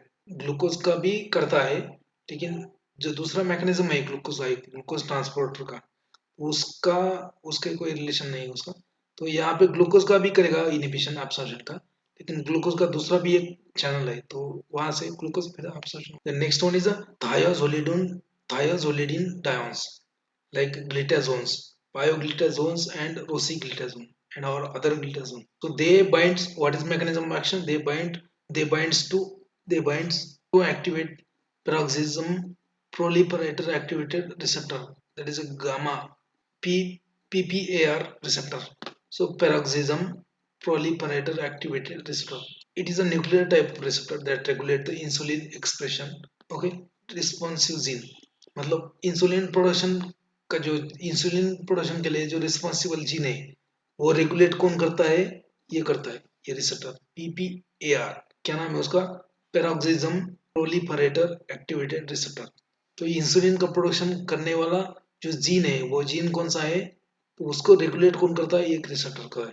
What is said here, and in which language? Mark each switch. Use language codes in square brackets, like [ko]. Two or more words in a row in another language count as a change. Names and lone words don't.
[hi] ग्लूकोज का भी करता है, लेकिन जो दूसरा मैकेनिज्म है [en] glucose transporter [hi] का, उसका उसके कोई रिलेशन नहीं है उसका। तो यहाँ पे ग्लूकोज का भी करेगा [en] inhibition absorption [hi] का, लेकिन ग्लूकोज का दूसरा भी एक चैनल है, तो वहां से ग्लूकोज फिर एब्सॉर्प्शन। [en] next one is thiazolidinediones, like glitazones, pioglitazones and rosiglitazone and or other glitazone. So they binds, what is mechanism of action, they binds to they binds to activate peroxisome proliferator activated receptor, that is a gamma PPAR receptor. So peroxisome proliferator activated receptor, it is a nuclear type of receptor that regulate the insulin expression. Okay, responsive gene, [hi] मतलब [en] insulin production [hi] का, जो [en] insulin production [hi] के लिए जो [en] responsible gene [hi] है, वो रेगुलेट कौन करता है, ये करता है ये [en] receptor PPAR, [hi] क्या नाम है उसका, [en] peroxisome proliferator activated receptor. [hi] तो इंसुलिन का प्रोडक्शन करने वाला जो जीन है, वो जीन कौन सा है, तो उसको रेगुलेट कौन करता है, एक रिसेप्टर का है।